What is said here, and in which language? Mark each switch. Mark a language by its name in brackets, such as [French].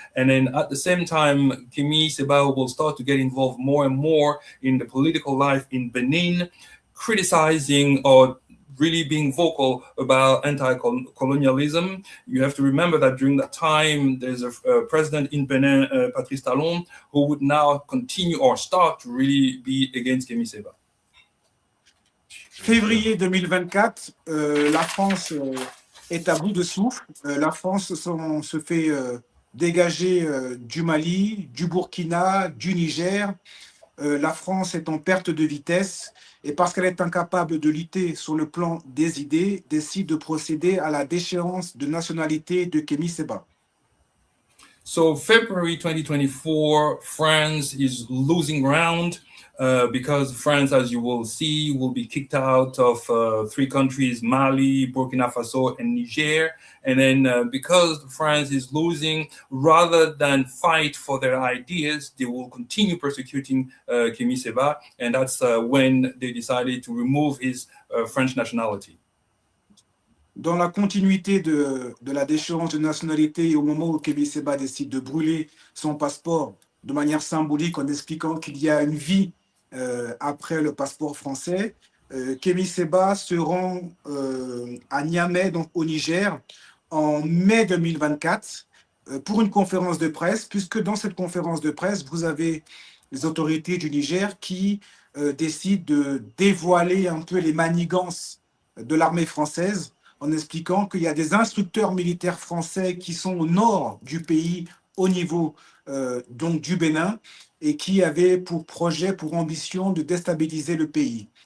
[English] And then at the same time, Kemi Seba will start to get involved more and more in the political life in Benin, criticizing or really being vocal about anti-colonialism. You have to remember that during that time, there's a president in Benin, Patrice Talon, who would now continue or start to really be against Kemi Seba. [French] Février 2024, la France est à bout de souffle. La France se fait dégager du Mali, du Burkina, du Niger. La France est en perte de vitesse. Et parce qu'elle est incapable de lutter sur le plan des idées, décide de procéder à la déchéance de nationalité de Kemi Seba. [English] So February 2024, France is losing ground because France, as you will see, will be kicked out of 3 countries, Mali, Burkina Faso, and Niger. And then because France is losing, rather than fight for their ideas, they will continue persecuting Kemi Seba. And that's when they decided to remove his French nationality. [French] Dans la continuité de la déchéance de nationalité, et au moment où Kemi Seba décide de brûler son passeport de manière symbolique en expliquant qu'il y a une vie après le passeport français, Kemi Seba se rend à Niamey, donc au Niger, en mai 2024 pour une conférence de presse, puisque dans cette conférence de presse, vous avez les autorités du Niger qui décident de dévoiler un peu les manigances de l'armée française, en expliquant qu'il y a des instructeurs militaires français qui sont au nord du pays, au niveau donc du Bénin, et qui avaient pour projet, pour ambition de déstabiliser le pays.